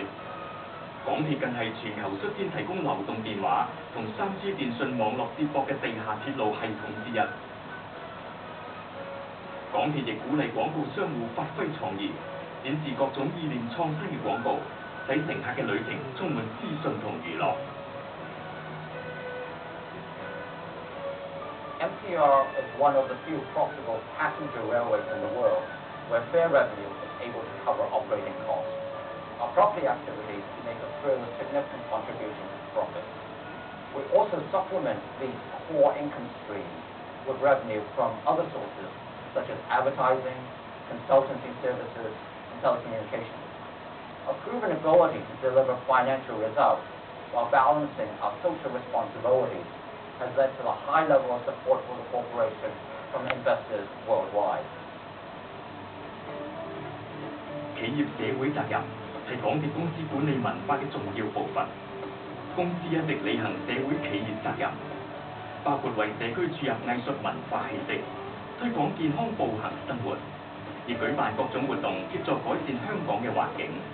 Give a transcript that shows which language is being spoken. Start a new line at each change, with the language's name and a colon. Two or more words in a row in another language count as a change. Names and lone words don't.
Cantonese: 港鐵更係全球率先提供流動電話同3G 電訊網絡接駁嘅地下鐵路系統之一。港鐵亦鼓勵廣告商戶發揮創意，展示各種意念創新嘅廣告，使乘客嘅旅程充滿資訊同娛樂。
English: MTR is one of the few profitable passenger railways in the world where fare revenue is able to cover operating costs. Our property activities make a further significant contribution to profit. We also supplement these core income streams with revenue from other sources such as advertising, consultancy services, and telecommunications. A proven ability to deliver financial results while balancing our social responsibilities has led to a high level of support for the corporation from investors worldwide.
Cantonese: 企業社會責任係港鐵公司管理文化嘅重要部分。公司一直履行社會企業責任，包括為社區注入藝術文化氣息，推廣健康步行生活，亦舉辦各種活動協助改善香港嘅環境。